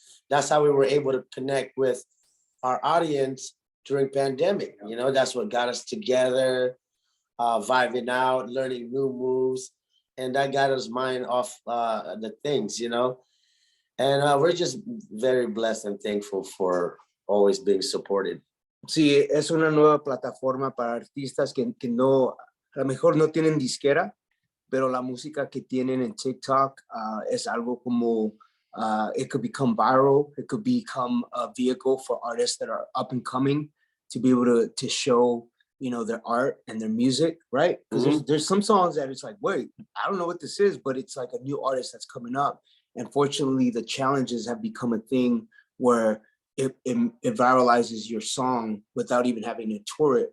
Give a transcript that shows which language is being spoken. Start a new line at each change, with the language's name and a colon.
English: That's how we were able to connect with our audience during pandemic. That's what got us together, vibing out, learning new moves. And that got us mind off the things, and we're just very blessed and thankful for always being supported.
Spanish: Sí, es una nueva plataforma para artistas que no, a lo mejor no tienen disquera, pero la música que tienen en TikTok es algo como,
English: it could become viral. It could become a vehicle for artists that are up and coming to be able to show their art and their music, right? Because there's some songs that it's like, wait, I don't know what this is, but it's like a new artist that's coming up. And fortunately, the challenges have become a thing where it viralizes your song without even having to tour it.